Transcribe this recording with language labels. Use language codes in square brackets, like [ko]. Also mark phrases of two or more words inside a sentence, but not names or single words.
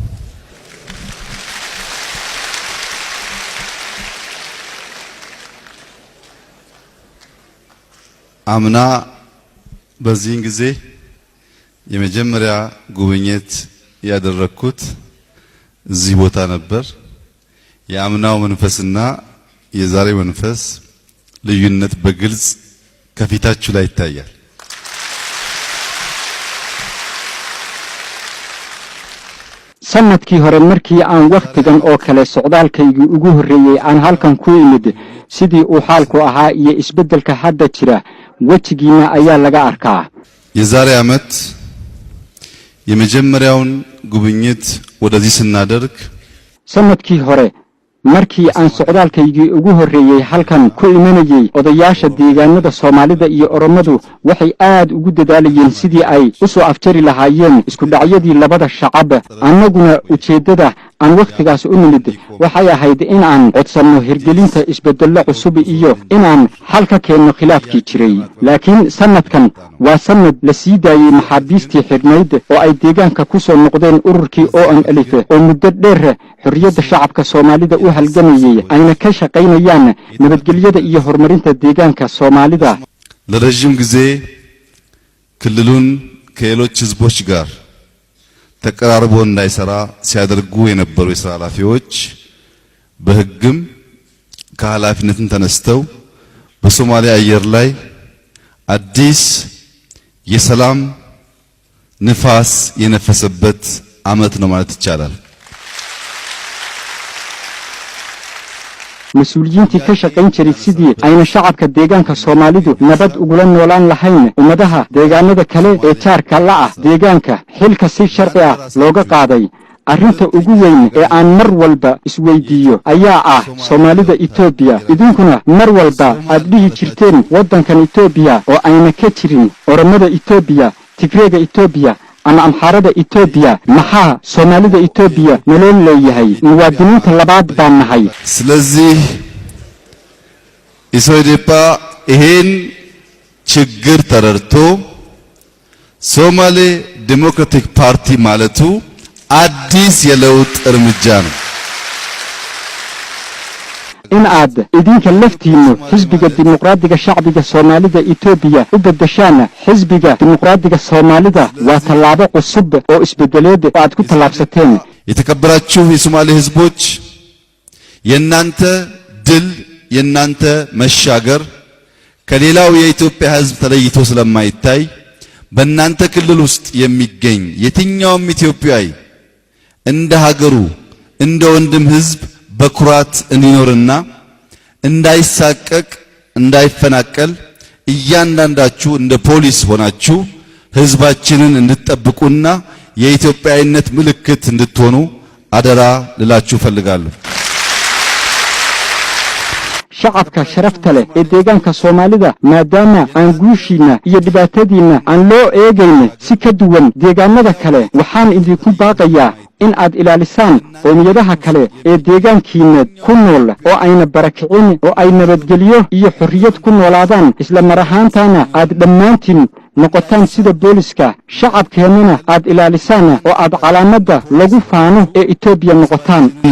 [am] አምና በዚህን ጊዜ የመጀመሪያ ጉብኝት ያደረኩት እዚህ ቦታ ነበር። የአምናው መንፈስና የዛሬው መንፈስ ልዩነት በግልጽ ከፊታችሁ ላይ ይታያል። [so] sanadkii hore markii aan waqtigan oo kale socdaalkaygu ugu horeeyay aan halkan ku imid sidii uu xaalku ahaa iyo isbedelka hadda jira wajigiina ayaa laga arkaa. [am] የዛሬ ዓመት የመጀመሪያውን ጉብኝት ወደዚህ ስናደርግ [so] sanadkii hore markii aan socdaalkaygu ugu horeeyay halkan ku imanayay odayaasha deegaanada Soomaalida iyo Oromadu waxay aad ugu dadaalayeen sidii ay u soo afjari lahaayeen isku dhacyadii labada shacab annaguna ujeedada aan waqtigaas u nimid waxay ahayd in aan codsanno hirgelinta isbeddello cusub iyo in aan xal ka keenno khilaafkii jiray. laakiin sanadkan waa sanad la sii daayay maxaabiistii xidhnayd oo ay deegaanka ku soo noqdeen ururkii ONLF oo muddo dheer xorriyadda shacabka Soomaalida u halgamayay ayna ka shaqaynayaan nabadgelyada iyo horumarinta deegaanka Soomaalida. [am] ለረጅም ጊዜ ክልሉን ከሌሎች ህዝቦች ጋር ተቀራርቦ እንዳይሰራ ሲያደርጉ የነበሩ የሥራ ኃላፊዎች በህግም ከኃላፊነትን ተነስተው በሶማሊያ አየር ላይ አዲስ የሰላም ንፋስ የነፈሰበት ዓመት ነው ማለት ይቻላል። [so] مسؤولينتي ka shaqayn jiray sidii ayna shacabka deegaanka Soomaalidu nabad ugu noolaan lahayn ummadaha deegaanada kale ee jaarka la ah deegaanka xilka si sharci ah looga qaaday. arrinta ugu weyn ee aan mar walba isweydiiyo ayaa ah Soomaalida Itoobiya. idinkuna mar walba aad dhihi jirteen wadankan Itoobiya oo ayna ka jirin Oromada Itoobiya, Tigreega Itoobiya ama Amxaarada Itoobiya maxaa Soomaalida Itoobiya nolol leeyahay muwaadiniinta labaad baan nahay. [am] ስለዚህ ኢሶዴፓ ይሄን ችግር ተረድቶ ሶማሌ ዲሞክራቲክ ፓርቲ ማለቱ አዲስ የለውጥ እርምጃ ነው። [so] in aad idinka laftiinu xisbiga dimuqraadiga shacbiga Soomaalida Itoobiya u bedeshaan xisbiga dimuqraadiga Soomaalida waa tallaabo cusub oo isbedeleed oo aad ku tallaabsateen. [am] የተከበራችሁ የሶማሌ ህዝቦች የናንተ ድል የናንተ መሻገር ከሌላው የኢትዮጵያ ህዝብ ተለይቶ ስለማይታይ በእናንተ ክልል ውስጥ የሚገኝ የትኛውም ኢትዮጵያዊ እንደ ሀገሩ እንደ ወንድም ህዝብ በኩራት እንዲኖርና እንዳይሳቀቅ እንዳይፈናቀል እያንዳንዳችሁ እንደ ፖሊስ ሆናችሁ ህዝባችንን እንድትጠብቁና የኢትዮጵያዊነት ምልክት እንድትሆኑ አደራ ልላችሁ ፈልጋለሁ። [so] shacabka sharafta leh ee deegaanka Soomaalida maadaama aan guushiina iyo dhibaatadiina aan loo eegayn si ka duwan deegaanada kale waxaan idinku baaqayaa in aad ilaalisaan qoomiyadaha kale ee deegaankiina ku nool oo ayna barakicin oo ay nabadgelyo iyo xorriyad ku noolaadaan isla mar ahaantaana aad dhammaantiin noqotaan sida booliska shacabkeenana aad ilaalisaan oo aad calaamadda lagu faano ee Itoobiya noqotaan